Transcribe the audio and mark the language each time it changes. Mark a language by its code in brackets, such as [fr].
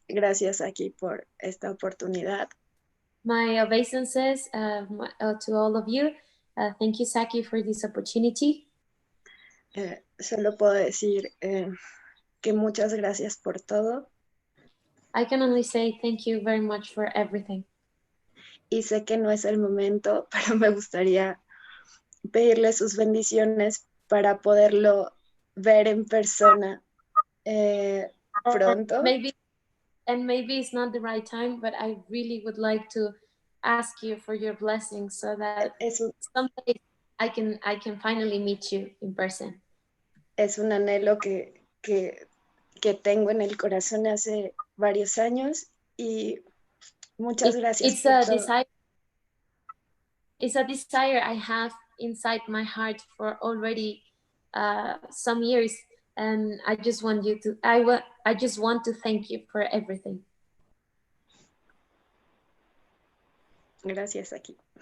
[es] Gracias aquí por esta oportunidad. [en] My obeisances to all of you. Thank you, Saki, for this opportunity. [es] Solo puedo decir que muchas gracias por todo. [en] I can only say thank you very much for everything. [es] Y sé que no es el momento, pero me gustaría pedirle sus bendiciones para poderlo ver en persona pronto. [en] Maybe it's not the right time, but I really would like to ask you for your blessings so that someday I can finally meet you in person. [es] Es un anhelo que tengo en el corazón hace varios años y muchas gracias [en] it's [es] por a todo. [en] desire. It's a desire I have inside my heart for already some years, and I just want you to. I just want to thank you for everything. [es] Gracias, aquí.